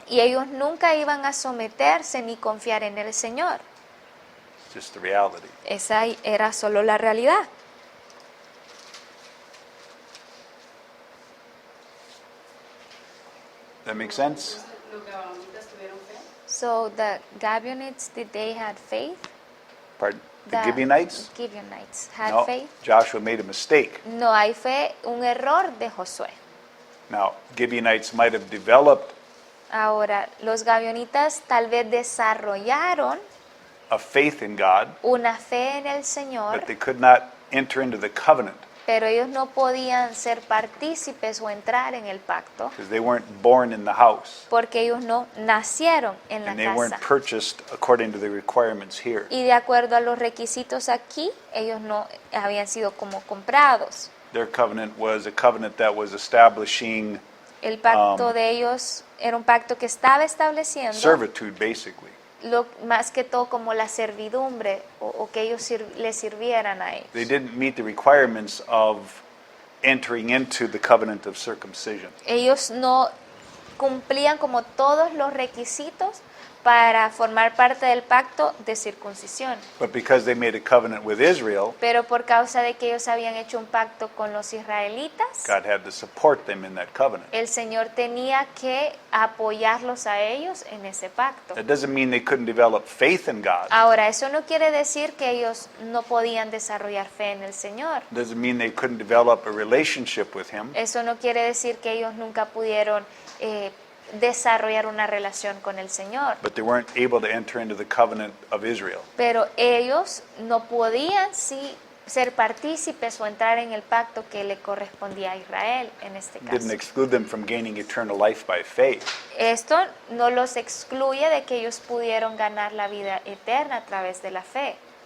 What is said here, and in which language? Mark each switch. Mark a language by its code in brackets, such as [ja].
[es] Y ellos nunca iban a someterse ni confiar en el Señor. [en] It's just the reality. [es] Esa era solo la realidad. [en] That make sense? [es] Entonces, los gabaonitas tuvieron fe. [en] So the Gibeonites, did they had faith? Pardon? The Gibeonites? Gibeonites had [es] No, [en] faith. Joshua made a mistake. [es] No, ahí fue un error de Josué. [en] Now, Gibeonites might have developed [es] Ahora, los Gibeonitas tal vez desarrollaron [en] a faith in God, [es] una fe en el Señor, [en] but they could not enter into the covenant [es] pero ellos no podían ser partícipes o entrar en el pacto [en] because they weren't born in the house [es] porque ellos no nacieron en la [en] and they weren't [es] casa. [en] purchased according to the requirements here. [es] Y de acuerdo a los requisitos aquí, ellos no habían sido como comprados. [en] Their covenant was a covenant that was establishing [es] El pacto de ellos era un pacto que estaba estableciendo [en] servitude, basically. [es] más que todo como la servidumbre o que ellos le sirvieran a ellos. [en] They didn't meet the requirements of entering into the covenant of circumcision. [es] Ellos no cumplían como todos los requisitos para formar parte del pacto de circuncisión. [en] But because they made a covenant with Israel, [es] Pero por causa de que ellos habían hecho un pacto con los israelitas, [en] God had to support them in that covenant. [es] el Señor tenía que apoyarlos a ellos en ese pacto. [en] That doesn't mean they couldn't develop faith in God. [es] Ahora, eso no quiere decir que ellos no podían desarrollar fe en el Señor. [en] Doesn't mean they couldn't develop a relationship with Him. [es] Eso no quiere decir que ellos nunca pudieron desarrollar una relación con el Señor. [en] But they weren't able to enter into the covenant of Israel. [es] Pero ellos no podían ser partícipes o entrar en el pacto que le correspondía a Israel en este [en] Didn't [es] caso. [en] exclude them from gaining eternal life by faith. [es] Esto no los excluye de que ellos pudieron ganar la vida eterna a través de la fe,